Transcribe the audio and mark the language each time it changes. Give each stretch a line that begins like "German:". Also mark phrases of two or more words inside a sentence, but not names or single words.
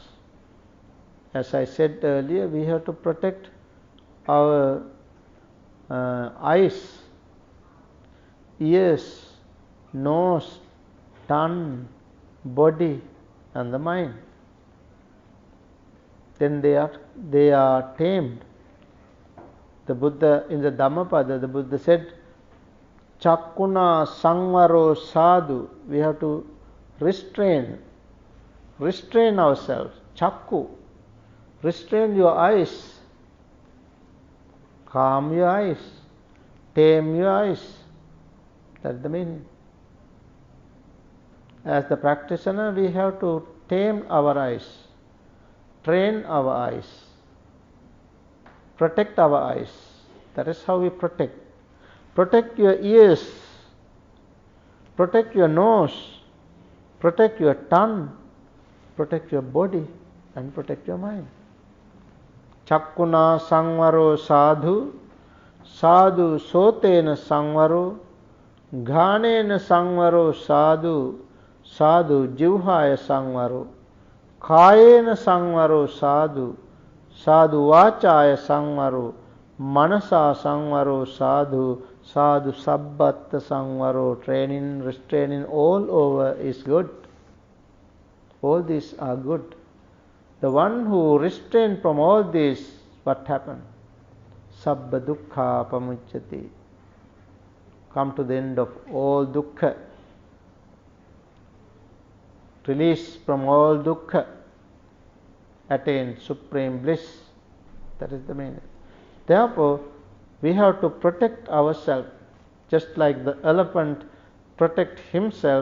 English: As I said earlier, we have to protect our eyes, ears, nose, tongue, body and the mind. Then they are tamed. The Buddha, in the Dhammapada, the Buddha said,
Pali: Chakkuna sangvaro sadhu.
English: We have to restrain ourselves. Chakku. Restrain your eyes. Calm your eyes. Tame your eyes. That's the meaning. As the practitioner, we have to tame our eyes, train our eyes, protect our eyes. That is how we protect. Protect your ears, protect your nose, protect your tongue, protect your body and protect your mind.
Pali: Chakkuna sangvaro sadhu, sadhu sotena sangvaro, ghanena sangvaro sadhu, sadhu jivhaya sangvaro, kayena sangvaro sadhu, sadhu vachaya sangvaro, manasa sangvaro sadhu, sadhu sabbatta sangvaro.
English: Training, restraining all over is good. All these are good. The one who restrains from all this, what happened?
Pali: Sabba dukkha pamuchyati.
English: Come to the end of all dukkha. Release from all dukkha. Attain supreme bliss. That is the meaning. Therefore, We have to protect ourselves, just like the elephant protect himself.